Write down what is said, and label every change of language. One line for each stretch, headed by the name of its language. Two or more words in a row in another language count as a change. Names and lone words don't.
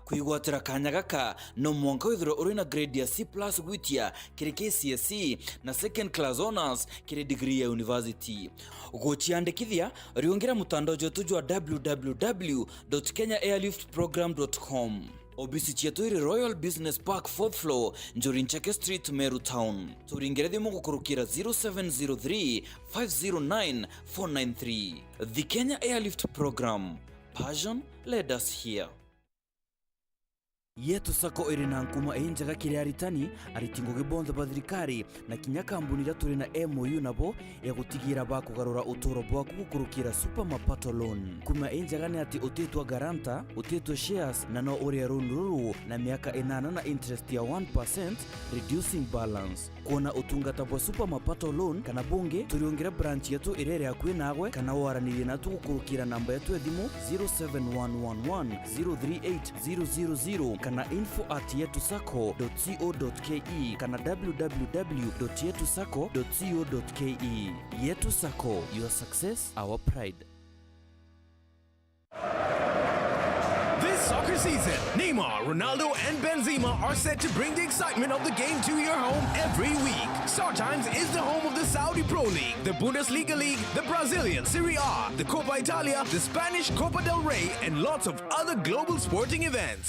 Meru: Kuigwatira kanya gaka no mwanka withiro uri na grade ya C+ gwitia kiri KCSE na
English: second class honors
Meru: kiri degree ya university. Ugochiandikithia riungira mutandao wetu jwa www.kenyaairliftprogram.com. Obisi chetu iri Royal Business Park 4th floor, Njorinchake Street, Meru Town. Turingere thimu gukurukira 0703 509 493.
English: The Kenya Airlift Program. Passion led us here.
Meru: Yetu sako iri na nkuma enjaga kiri aritani aritingo gibonza bathirikari na kinya kambuni ira turi na MOU nabo ya gutigira ba kugarura utoro bwa gukurukira super mapato loan. Kuma enjaga ni ati utetwa garanta, utetwa shares na no uri ruru na miaka 8 na interest ya 1%
English: reducing balance.
Meru: Kuona utungata bwa super mapato loan kana bunge turiongera branch yetu irere yakwe nagwe kana waranire na tugukurukira namba yetu ya thimu 07111038000 kana info@yetusako.co.ke kana www.yetusako.co.ke.
English: Yetu Sako, your success, our pride. This soccer season, Neymar, Ronaldo, and Benzema are set to bring the excitement of the game to your home every week. StarTimes is the home of the Saudi Pro League, the Bundesliga League, the Brazilian Serie A, the Copa Italia, the Spanish Copa del Rey, and lots of other global sporting events.